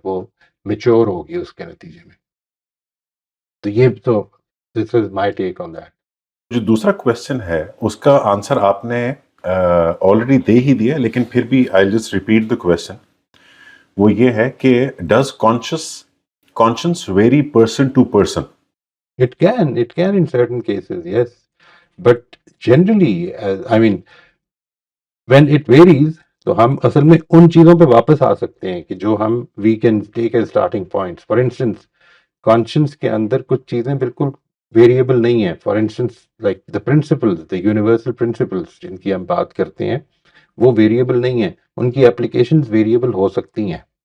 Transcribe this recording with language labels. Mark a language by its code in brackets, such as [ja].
[ur] وہ میچور ہوگی اس کے نتیجے میں. تو یہ تو [en] This is my take on that. [ur] جو دوسرا کوشچن ہے اس کا آنسر آپ نے آلریڈی دے ہی دیا، لیکن پھر بھی [en] I just repeat the question. [ur] وہ یہ ہے کہ [en] Does conscience vary person to person? It can in certain cases, yes. But generally, I mean, when it varies, [ur] تو ہم اصل میں ان چیزوں پہ واپس آ سکتے ہیں کہ جو ہم [en] We can take as starting points. For instance [ur] conscience کے اندر کچھ چیزیں بالکل ویریبل نہیں ہیں. [en] for instance like the principles, the universal principles [ur] جن کی ہم بات کرتے ہیں وہ ویریبل نہیں ہیں، ان کی اپلیکیشنز ویریبل ہو سکتی ہیں.